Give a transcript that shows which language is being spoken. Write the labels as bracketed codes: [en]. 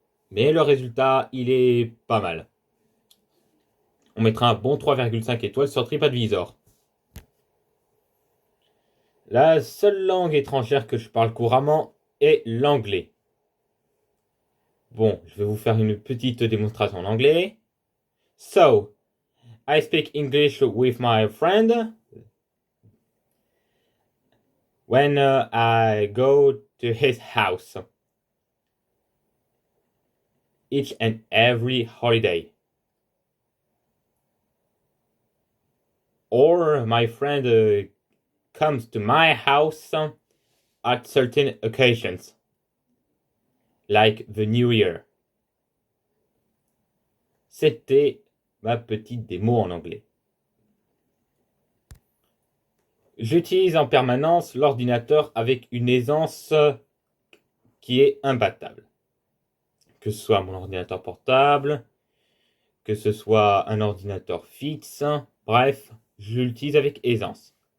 [fr] Mais le résultat, il est pas mal. On mettra un bon 3,5 étoiles sur TripAdvisor. La seule langue étrangère que je parle couramment est l'anglais. Bon, je vais vous faire une petite démonstration en anglais. [en] So, I speak English with my friend when I go to his house each and every holiday. Or my friend comes to my house at certain occasions, like the New Year. [fr] C'était ma petite démo en anglais. J'utilise en permanence l'ordinateur avec une aisance qui est imbattable. Que ce soit mon ordinateur portable, que ce soit un ordinateur fixe, bref, je l'utilise avec aisance.